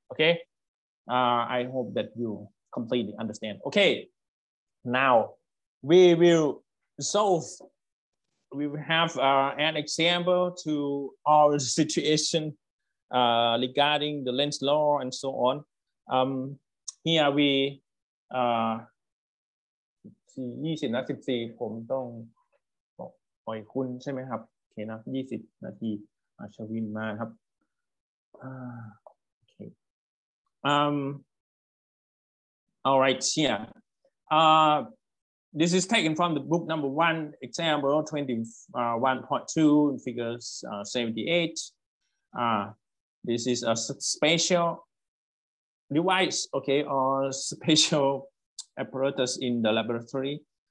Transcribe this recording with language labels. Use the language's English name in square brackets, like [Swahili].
[English] Okay, I hope that you completely understand. Okay, now we will solve. We will have an example to our situation regarding the Lenz's law and so on. Here we [Thai] 20 นาที14ผมต้องปล่อยคุณใช่ไหมครับโอเคนะ20 นาทีชวินมาครับโอเค [English] all right, here this is taken from the book number 1, example 21.2 figures 78. This is a special device, okay, or special apparatus in the laboratory.